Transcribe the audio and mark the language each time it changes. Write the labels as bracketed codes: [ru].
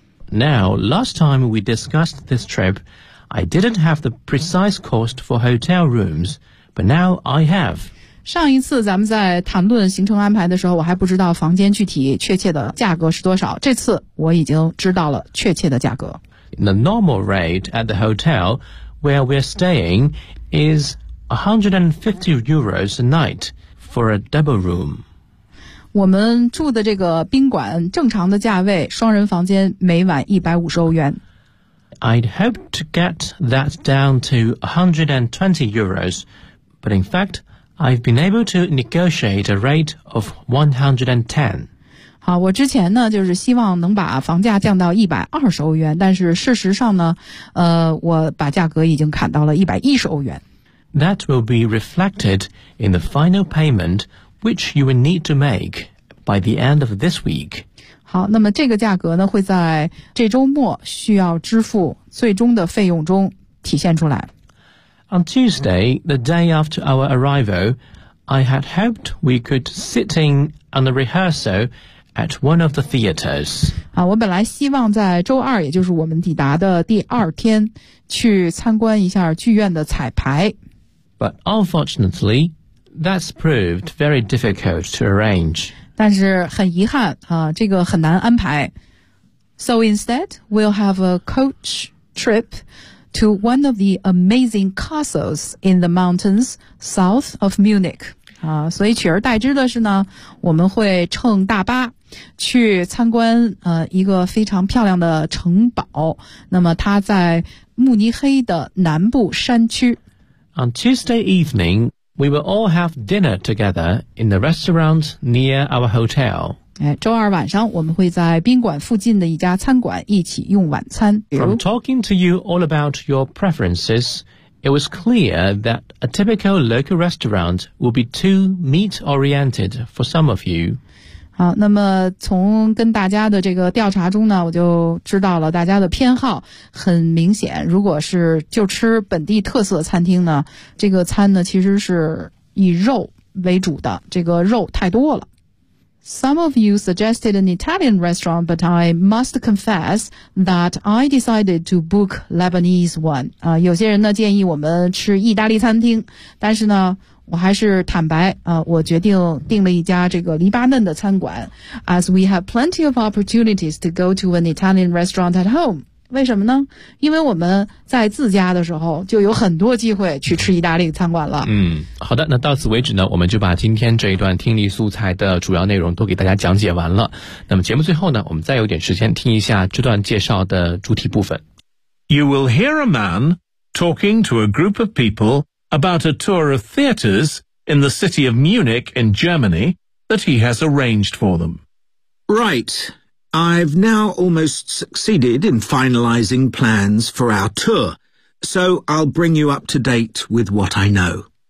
[en] Now, last time we discussed this trip, I didn't have the precise cost for hotel rooms, but now I have. [zh] 上一次咱们在谈论行程安排的时候，我还不知道房间具体确切的价格是多少，这次我已经知道了确切的价格。 [en] The normal rate at the hotel where we're staying is... 150 euros a night for a double room. [zh] 我们住的这个宾馆正常的价位双人房间每晚150欧元。 [en] I'd hoped to get that down to 120 euros, but in fact, I've been able to negotiate a rate of 110. [zh] 好，我之前呢就是希望能把房价降到120欧元，但是事实上呢，我把价格已经砍到了110欧元。 [en] That will be reflected in the final payment, which you will need to make by the end of this week. [zh] 好，那么这个价格呢，会在这周末需要支付最终的费用中体现出来。 [en] On Tuesday, the day after our arrival, I had hoped we could sit in on a rehearsal at one of the theaters. [zh] 我本来希望在周二，也就是我们抵达的第二天，去参观一下剧院的彩排。 [en] But unfortunately, that's proved very difficult to arrange. [zh] 但是很遗憾啊，这个很难安排。 [en] So instead, we'll have a coach trip to one of the amazing castles in the mountains south of Munich. [zh] 所以取而代之的是呢，我们会乘大巴去参观一个非常漂亮的城堡，那么它在慕尼黑的南部山区。 [en] On Tuesday evening, we will all have dinner together in the restaurant near our hotel. [zh] 周二晚上我们会在宾馆附近的一家餐馆一起用晚餐。 [en] From talking to you all about your preferences, it was clear that a typical local restaurant will be too meat-oriented for some of you. [zh] 好，那么从跟大家的这个调查中呢，我就知道了大家的偏好很明显。如果是就吃本地特色餐厅呢，这个餐呢其实是以肉为主的，这个肉太多了。 [en] Some of you suggested an Italian restaurant, but I must confess that I decided to book Lebanese one. [zh] 有些人呢建议我们吃意大利餐厅，但是呢我还是坦白我决定订了一家这个黎巴嫩的餐馆。 [en] As we have plenty of opportunities to go to an Italian restaurant at home. [zh] 为什么呢？因为我们在自家的时候就有很多机会去吃意大利餐馆了。好的，那到此为止呢，我们就把今天这一段听力素材的主要内容都给大家讲解完了。那么节目最后呢，我们再有点时间听一下这段介绍的主题部分。 [en] You will hear a man talking to a group of people. About a tour of theatres in the city of Munich in Germany that he has arranged for them. Right. I've now almost succeeded in finalising plans for our tour, so I'll bring you up to date with what I know.